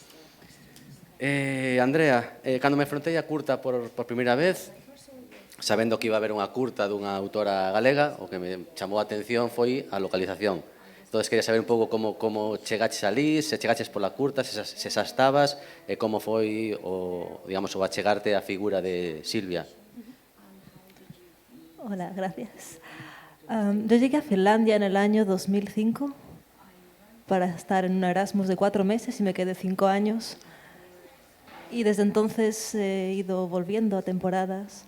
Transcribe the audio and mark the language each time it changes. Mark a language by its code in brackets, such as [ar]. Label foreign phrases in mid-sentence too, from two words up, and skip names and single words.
[gl] Andrea, cando me frontei a curta por primeira vez, sabendo que iba a haber unha curta dunha autora galega, o que me chamou a atención foi a localización. Entón, queria saber un pouco como chegaches ali, se chegaches pola curta, se xa estabas, e como foi o achegarte a figura de Silvia. [es] Hola, gracias. Yo llegué a Finlandia en el año 2005 para estar en un Erasmus de 4 meses y me quedé 5 años. Y desde entonces he ido volviendo a temporadas.